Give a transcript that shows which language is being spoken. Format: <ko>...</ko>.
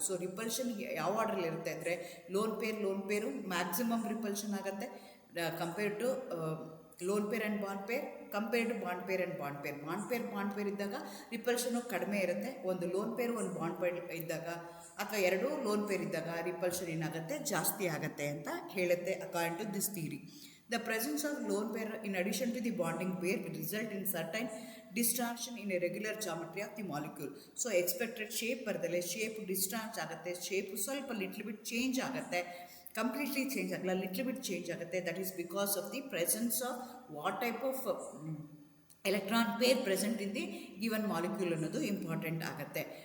<kn>So repulsion ಯಾವ ಆರ್ಡ್ರಲ್ಲಿ ಇರುತ್ತೆ ಅಂದರೆ ಲೋನ್ ಪೇರು ಮ್ಯಾಕ್ಸಿಮಮ್ ರಿಪಲ್ಷನ್ ಆಗುತ್ತೆ</kn> <en>compare to lone pair and bond pair,</en> <kn>compared to bond pair and bond pair ಇದ್ದಾಗ ರಿಪಲ್ಷನು ಕಡಿಮೆ ಇರುತ್ತೆ. ಒಂದು ಲೋನ್ ಪೇರ್ ಒಂದು ಬಾಂಡ್ ಪೇರ್ ಇದ್ದಾಗ ಅಥವಾ ಎರಡು ಲೋನ್ ಪೇರ್ ಇದ್ದಾಗ ರಿಪಲ್ಷನ್ ಏನಾಗುತ್ತೆ ಜಾಸ್ತಿ ಆಗುತ್ತೆ ಅಂತ ಹೇಳುತ್ತೆ</kn> <en>According to this theory. The presence of lone pair in addition to the bonding pair will result in certain distortion in a regular geometry of the molecule.</en> <kn>So expected shape ಬರ್ತದೆ, shape distortion ಆಗುತ್ತೆ, shape ಸ್ವಲ್ಪ little bit change ಆಗುತ್ತೆ, completely change ಆಗಲ್ಲ, little bit change ಆಗುತ್ತೆ.</kn> <en>that is because of the presence of what type of electron pair present in the given molecule</en> <kn>ಅನ್ನೋದು important ಆಗುತ್ತೆ.</kn>